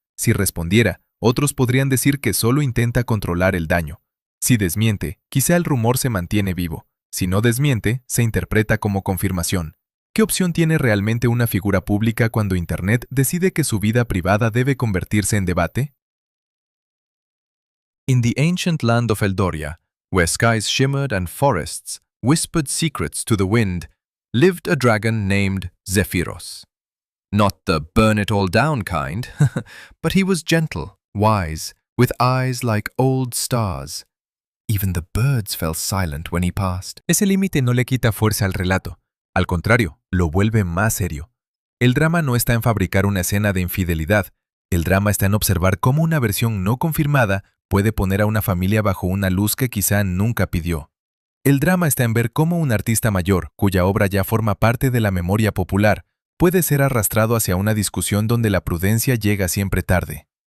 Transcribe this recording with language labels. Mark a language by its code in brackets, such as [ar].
[es] Si respondiera, otros podrían decir que solo intenta controlar el daño. Si desmiente, quizá el rumor se mantiene vivo. Si no desmiente, se interpreta como confirmación. ¿Qué opción tiene realmente una figura pública cuando Internet decide que su vida privada debe convertirse en debate? [en] In the ancient land of Eldoria, where skies shimmered and forests whispered secrets to the wind, lived a dragon named Zephyros. Not the burn-it-all-down kind, but he was gentle, wise, with eyes like old stars. Even the birds fell silent when he passed. [es] Ese límite no le quita fuerza al relato. Al contrario, lo vuelve más serio. El drama no está en fabricar una escena de infidelidad. El drama está en observar cómo una versión no confirmada puede poner a una familia bajo una luz que quizá nunca pidió. El drama está en ver cómo un artista mayor, cuya obra ya forma parte de la memoria popular, puede ser arrastrado hacia una discusión donde la prudencia llega siempre tarde.